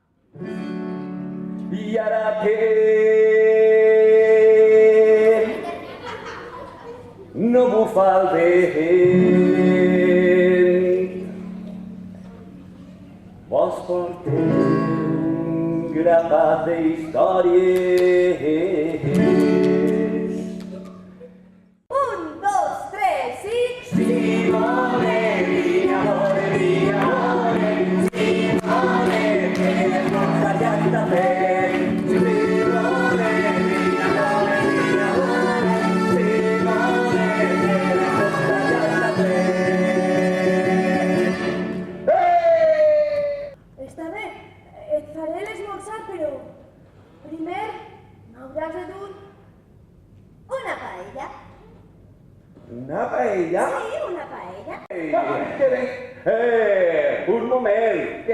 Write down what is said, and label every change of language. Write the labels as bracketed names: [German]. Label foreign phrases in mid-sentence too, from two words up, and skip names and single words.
[Catalan] I ara què? No bufa el vent. Vos porteu un grapat de històries. 1, 2, 3 i... [Italian] Simone, mia amore, Simone, che cosa gli ha da fare? Simone, mia amore, Simone, che cosa gli ha da fare? [Catalan] Està bé, et faré l'esmorzar, però primer m'hauràs de dur una paella. Una paella? Sí, una paella. Un moment! Què?